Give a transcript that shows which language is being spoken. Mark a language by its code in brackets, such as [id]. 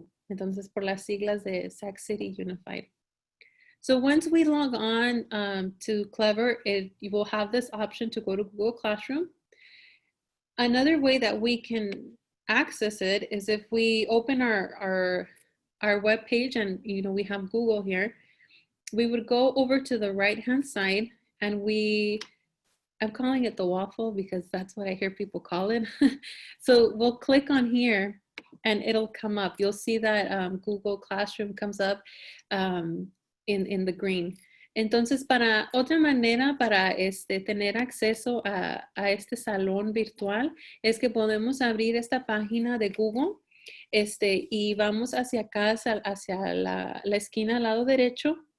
[es] Entonces, por las siglas de Sac City Unified. [en] So once we log on to Clever, you will have this option to go to Google Classroom. Another way that we can access it is if we open our web page and we have Google here, we would go over to the right-hand side and I'm calling it the waffle because that's what I hear people call it. So we'll click on here and it'll come up. You'll see that Google Classroom comes up in the green. [es] Entonces, para otra manera para tener acceso a este salón virtual es que podemos abrir esta página de Google y vamos hacia acá, hacia la esquina al lado derecho.